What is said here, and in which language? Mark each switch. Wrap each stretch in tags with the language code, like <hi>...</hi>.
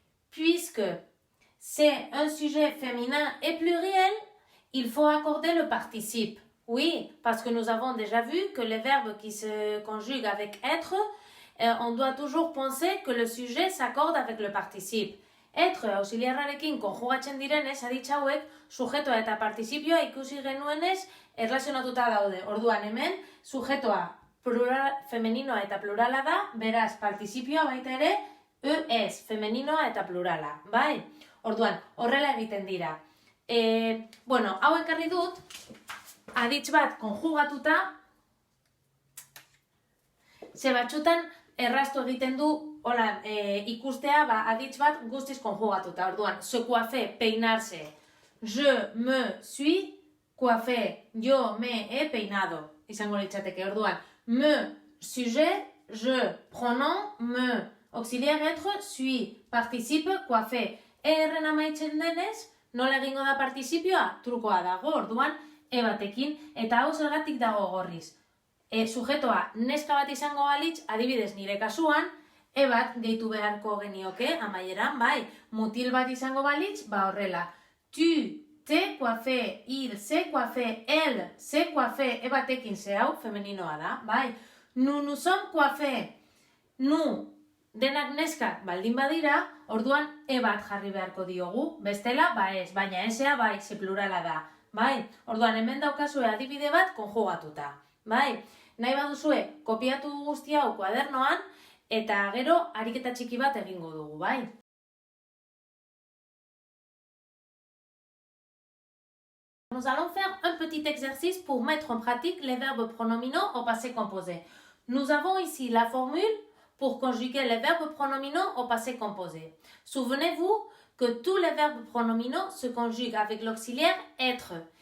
<fr>Puisque c'est un sujet féminin et pluriel, il faut accorder le participe. Oui, parce que nous avons déjà vu que les verbes qui se conjuguent avec être, on doit toujours penser que le sujet s'accorde avec le participe.</fr> <eu>Être auxiliarrarekin konjugatzen direnez, aditz hauek, sujetoa eta participioa ikusi genuenez erlazionatuta daude. Orduan hemen, sujetoa plural, femeninoa eta plurala da, beraz, participioa baita ere, es, femeninoa eta plurala, bai? Orduan, horrela egiten dira. Hau ekarri dut, aditz bat konjugatuta, ze batzutan erraztu egiten du ikustea aditz bat guztiz konjugatuta. Orduan, se coiffer, peinarse,</eu> <fr>je me suis coiffé,</fr> <es>yo me he peinado,</es> <eu>izango litzateke.</eu> <fr>Orduan, me, sujet, je, pronom, me, auxiliaire être, suis, participe, coiffé.</fr> <eu>Erren amaitzen denez, nola egingo da participioa? Trukoa dago, orduan, batekin, eta hau zergatik dago gorriz. Sujetoa neska bat izango balitz, adibidez nire kasuan, bat gehitu beharko genioke, amaieran, bai, mutil bat izango balitz, horrela.</eu> <fr>Tu, te coiffé, il se coiffé, elle se coiffé,</fr> <eu>batekin ze hau, femeninoa da, bai.</eu> <fr>Nous sommes coiffés,</fr> <eu>nu, denak neskak baldin badira, orduan bat jarri beharko diogu, bestela, ez, baina esea, bai, ze plurala da. Bai, orduan hemen daukazue adibide bat konjugatuta. Bai, nahi baduzue kopiatu guzti hau kuadernoan eta gero ariketa txiki bat egingo dugu, bai.</eu> <fr>Nous allons faire un petit exercice pour mettre en pratique les verbes pronominaux au passé composé. Nous avons ici la formule pour conjuguer les verbes pronominaux au passé composé. Souvenez-vous que tous les verbes pronominaux se conjuguent avec l'auxiliaire être.</fr>